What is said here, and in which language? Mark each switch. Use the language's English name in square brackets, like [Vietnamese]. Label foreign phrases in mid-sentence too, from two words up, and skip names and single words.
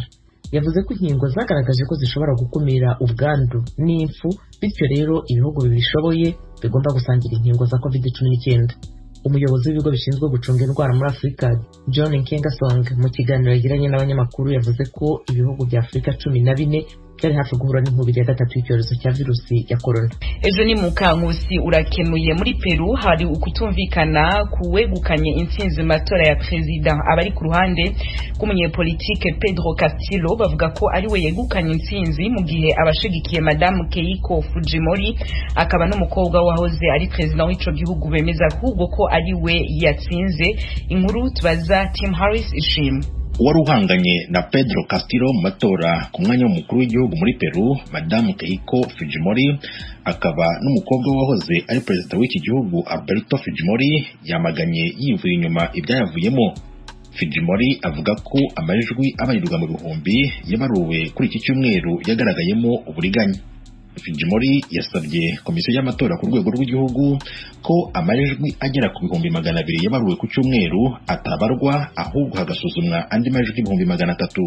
[Kinyarwanda] Yavuze ko inkingo zagaragaje ko zishobora gukumira ubwandu n'impfu, bityo rero ibihugu bibishoboye bigomba gusangira inkingo za COVID-19. Umuyobozi w'ibigo bishinzwe gucunga indwara muri Afrika John Nkengasong mu kiganiro yagiranye n'abanyamakuru yavuze ko ibihugu bya Afrika 14 byari hafi guhura n'inkubiri ya gatatu y'icyorezo cya virusi ya corona. [Rundi] Ejo ni Mukankusi urakenuye. Muri Peru hari ukutumvikana kuwegukanye intsinzi matora ya president. Abari ku ruhande k'umunyepolitike Pedro Castillo bavuga ko ari we yegukanye intsinzi mu gihe abashigikiye Madame Keiko Fujimori akaba n'umukobwa wahoze ari president w'ico gihugu bemeza ahubwo ko ari we yatsinze. Inkuru tubaza Tim Harris ishimwe. [Kinyarwanda] Wari uhanganye na Pedro Castillo mu matora ku mwanya w'umukuru w'igihugu muri Peru, Madame Keiko Fujimori akaba n'umukobwa wahoze ari perezida w'iki gihugu Alberto Fujimori yamaganye yivuye inyuma ibyayavuyemo. Fujimori avuga ko amajwi abarirwa mu bihumbi yabaruwe kuri iki cyumweru yagaragayemo uburiganya. Fujimori yasabye komisiyo y'amatora ku rwego rw'igihugu ko amajwi agera ku bihumbi 200 yabaruwe ku cyumweru atabarwa, ahubwo hagasuzumwa andi majwi 300.